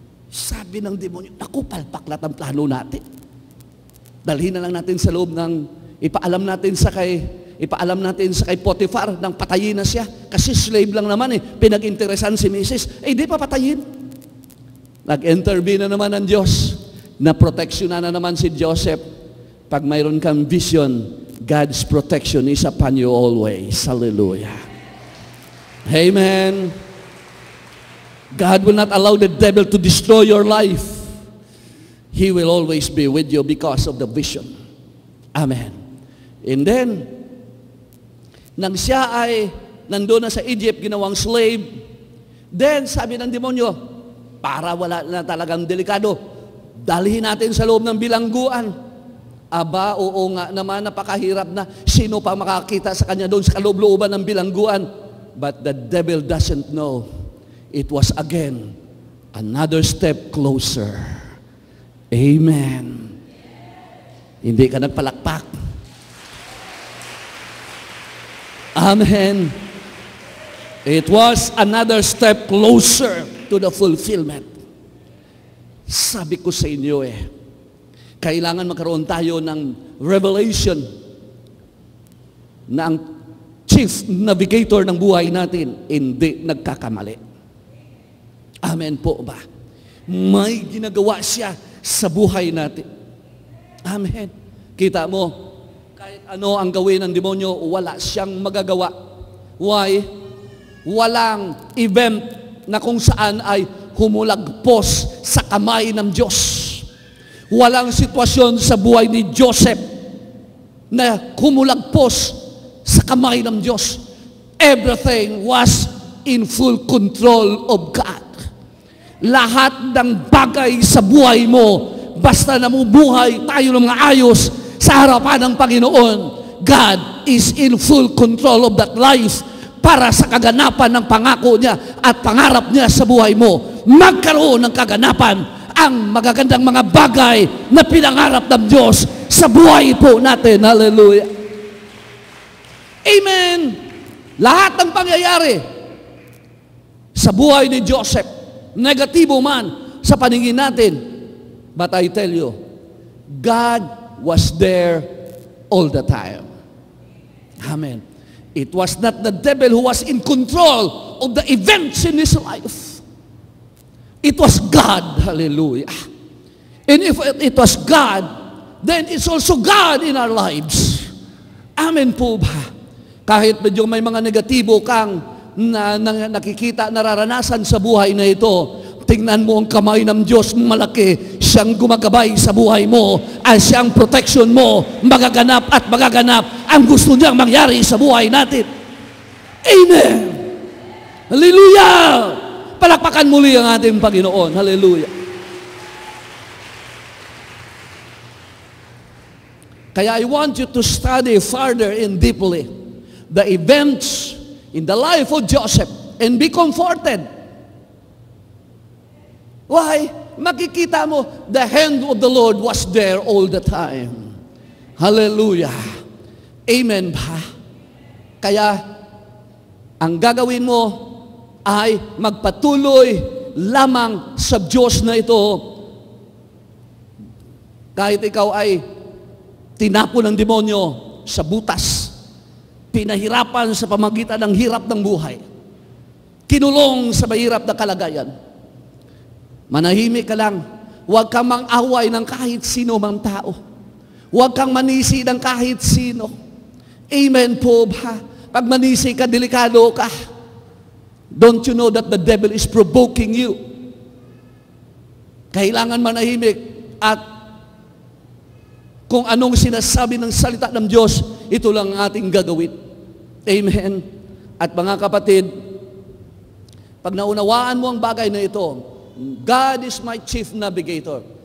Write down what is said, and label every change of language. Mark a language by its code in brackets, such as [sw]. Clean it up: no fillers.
[tl] Sabi ng demonyo, naku, palpaklat ang plano natin. Dalhin na lang natin sa loob ng, ipaalam natin sa kay Potiphar nang patayin na siya. Kasi slave lang naman pinag-interesan si Mrs. Di pa patayin. Nag-intervene na naman ang Diyos. Na-proteksyonan na naman si Joseph. Pag mayroon kang vision, [en] God's protection is upon you always. Hallelujah. Amen. God will not allow the devil to destroy your life. He will always be with you because of the vision. Amen. [tl] And then, nang siya ay nandun na sa Egypt, ginawang slave, then sabi ng demonyo, para wala na talagang delikado, dalhin natin sa loob ng bilangguan. Aba, oo nga naman, napakahirap na. Sino pa makakita sa kanya doon sa kaloob-looban ng bilangguan? [en] But the devil doesn't know. It was again another step closer. [tl] Amen. Hindi ka nagpalakpak. [en] Amen. It was another step closer to the fulfillment. [tl] Sabi ko sa inyo kailangan magkaroon tayo ng revelation na ang chief navigator ng buhay natin hindi nagkakamali. Amen po ba? May ginagawa siya sa buhay natin. Amen. Kita mo, kahit ano ang gawin ng demonyo, wala siyang magagawa. Why? Walang event na kung saan ay humulagpos sa kamay ng Diyos. Walang sitwasyon sa buhay ni Joseph na humulagpos sa kamay ng Diyos. [en] Everything was in full control of God. [tl] Lahat ng bagay sa buhay mo, basta namumuhay tayo ng mga ayos sa harapan ng Panginoon, [en] God is in full control of that life [tl] para sa kaganapan ng pangako niya at pangarap niya sa buhay mo. Magkaroon ng kaganapan ang magagandang mga bagay na pinangarap ng Diyos sa buhay po natin. Hallelujah. Amen. Lahat ng pangyayari sa buhay ni Joseph, negatibo man sa paningin natin, [en] but I tell you, God was there all the time. [tl] Amen. [en] It was not the devil who was in control of the events in his life. It was God. Hallelujah. And if it was God, then it's also God in our lives. [tl] Amen po ba? Kahit medyo may mga negatibo kang nakikita, nararanasan sa buhay na ito, tingnan mo ang kamay ng Diyos malaki. Siyang gumagabay sa buhay mo at siyang protection mo magaganap at magaganap ang gusto niyang mangyari sa buhay natin. Amen! Hallelujah! Palakpakan muli ang ating Panginoon. Hallelujah! [en] Kaya I want you to study further and deeply the events in the life of Joseph and be comforted. Why? [tl] Makikita mo, [en] the hand of the Lord was there all the time. [tl] Hallelujah. Amen ba? Kaya, ang gagawin mo ay magpatuloy lamang sa Diyos na ito. Kahit ikaw ay tinapon ng demonyo sa butas, pinahirapan sa pamagitan ng hirap ng buhay, kinulong sa mahirap na kalagayan, manahimik ka lang. Huwag kang mang-away ng kahit sino mang tao. Huwag kang manisi ng kahit sino. Amen po ba? Pag manisi ka, delikado ka. [en] Don't you know that the devil is provoking you? [tl] Kailangan manahimik at kung anong sinasabi ng salita ng Diyos, ito lang ang ating gagawin. Amen. At mga kapatid, pag naunawaan mo ang bagay na ito, [en] God is my chief navigator.